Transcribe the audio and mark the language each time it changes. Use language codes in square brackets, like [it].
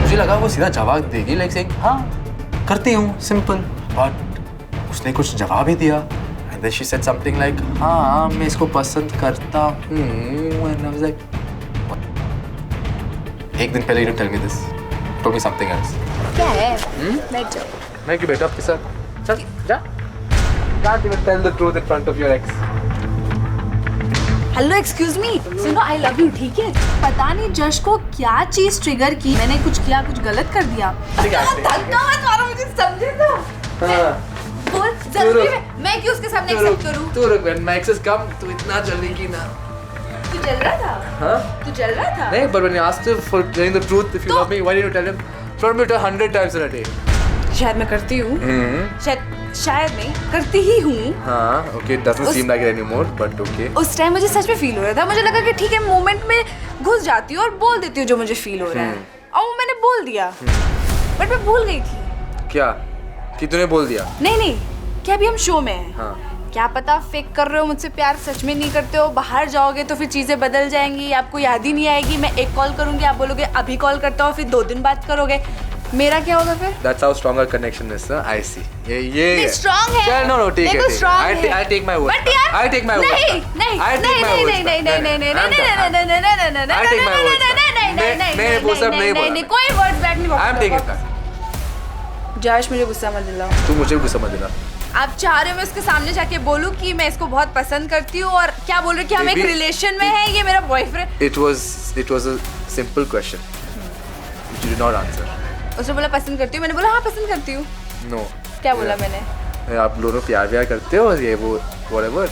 [hi] मुझे लगा वो सीधा जवाब देगी, लाइक सेइंग हाँ करती हूँ, सिंपल, बट उसने कुछ जवाब ही दिया [en] and then she said something like [hi] हाँ मैं इसको पसंद करता हूँ, [en] and I was like [hi] एक दिन पहले [en] You tell me this, told me something else. [hi] क्या है? बैठ जाओ। मैं क्यों बैठा आपके साथ? चल जा। [en] Can't even tell the truth in front of your ex. [hi] Hello excuse मी, सुनो [en] I love you, [hi] ठीक है? पता नहीं जश को क्या चीज ट्रिगर की, मैंने कुछ किया, कुछ गलत कर दिया। धक्का मत मारो मुझे, समझे ना? बोल जरूरी है, मैं क्यों उसके सामने एक्सेप्ट करूं? तू रुक, [en] when my exes come [hi] तू इतना जल्दी की ना। तू जल रहा था? हाँ? तू जल रहा था? [en] नहीं, but when you asked him for telling the truth, if you love me, why didn't you tell him? Told me it 100 times in a day. [hi] शायद मैं करती हूँ, शायद नहीं करती ही हूँ। [en] हाँ, okay, it doesn't seem like it anymore, but okay. [hi] उस टाइम मुझे सच में फील हो रहा था, मुझे लगा कि ठीक है मोमेंट में घुस जाती हूँ और बोल देती हूँ जो मुझे फील हो रहा है, और वो मैंने बोल दिया, बट मैं भूल गई थी। क्या? कि तूने बोल दिया? नहीं, क्या अभी हम शो में हैं? हाँ। क्या पता फेक कर रहे हो मुझसे प्यार, सच में नहीं करते हो, बाहर जाओगे तो फिर चीज़ें बदल जाएंगी, आपको याद ही नहीं आएगी, मैं एक कॉल करूँगी आप बोलोगे अभी कॉल करता हूँ, फिर 2 दिन बाद करोगे, मेरा क्या होगा फिर? [en] That's how stronger connection is, sir. I see. [hi] ये स्ट्रांग है। चल, no, ठीक है, ठीक है। [en] I take my word. [hi] But यार, [en] I take my word. [hi] नहीं, मैं वो सब नहीं बोला। नहीं, कोई वर्ड्स बैक नहीं। [en] I'm taking that. [hi] जश, मुझे गुस्सा मत दिलाओ। तू मुझे गुस्सा मत दिला। आप चाह रहे हो मैं उसके सामने जाके बोलूं कि मैं इसको बहुत पसंद करती हूँ और क्या बोल रहे हो कि हम एक रिलेशन में हैं, ये मेरा boyfriend? [en] It was a simple question. You did not answer. [hi] उसने बोला पसंद करती हूँ, मैंने बोला हाँ पसंद करती हूँ। [en] No. [hi] क्या बोला मैंने? आप दोनों प्यार करते हो ये वो whatever.